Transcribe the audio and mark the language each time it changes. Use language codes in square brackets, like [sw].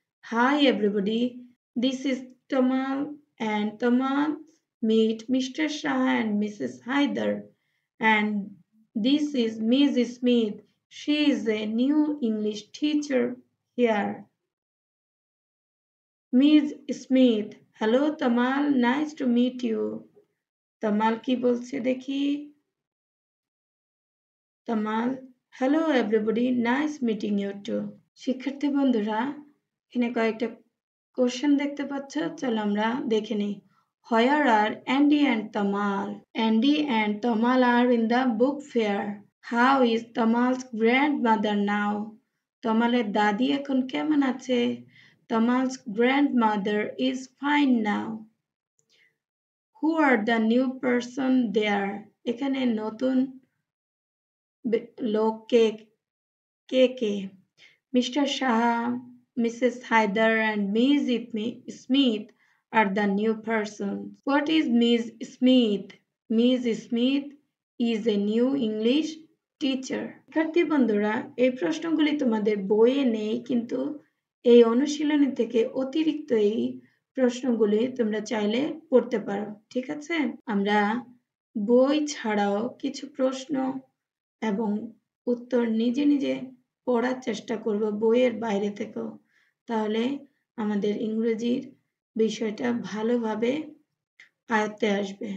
[en] Hi everybody, this is Tamal, and Tamal meet Mr. Shah and Mrs. Haider, and this is Mrs. Smith. She is a new English teacher here. Ms. Smith, hello Tamal, nice to meet you. Tamal [bn] কি বলছে দেখি, [en] Tamal, hello everybody, nice meeting you too. [bn] শিক্ষার্থী বন্ধুরা, এখানে কয়েকটা question দেখতে পাচ্ছ, চলো আমরা দেখে নিই। [en] Where are Andy and Tamal? Andy and Tamal are in the book fair. How is Tamal's grandmother now? [bn] তামালের দাদি এখন কেমন আছে? [en] Tamal's grandmother is fine now. Who are the new person there? [bn] এখানে নতুন লোক কে কে? Mr. [en] Shah, Mrs. Haider and Miss Smith are the new persons. What is Miss Smith? Miss Smith is a new English teacher. [bn] শিক্ষার্থী বন্ধুরা, এই প্রশ্নগুলি তোমাদের বইয়ে নেই, কিন্তু এই অনুশীলনী থেকে অতিরিক্ত এই প্রশ্নগুলি তোমরা চাইলে পড়তে পারো, ঠিক আছে? আমরা বই ছাড়াও কিছু প্রশ্ন এবং উত্তর নিজে নিজে পড়ার চেষ্টা করব বইয়ের বাইরে থেকেও, তাহলে আমাদের ইংরেজির বিষয়টা ভালোভাবে আয়ত্তে আসবে।